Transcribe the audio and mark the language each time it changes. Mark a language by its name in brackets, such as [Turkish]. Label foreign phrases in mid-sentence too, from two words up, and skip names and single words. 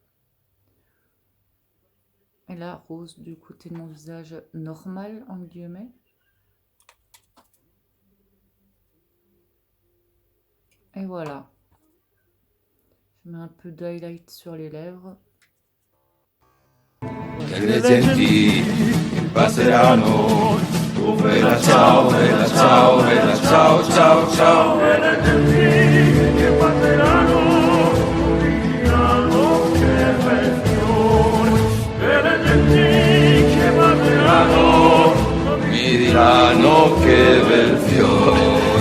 [French] Et là, rose du côté de mon visage normal, en guillemets. Et voilà. Je mets un peu d'highlight sur les lèvres. [Italian] Le genti passeranno, tu bella ciao, bella ciao, bella ciao, ciao, ciao. E le genti che passeranno, diranno che bel fiore. E le genti che passeranno, mi diranno che bel fiore.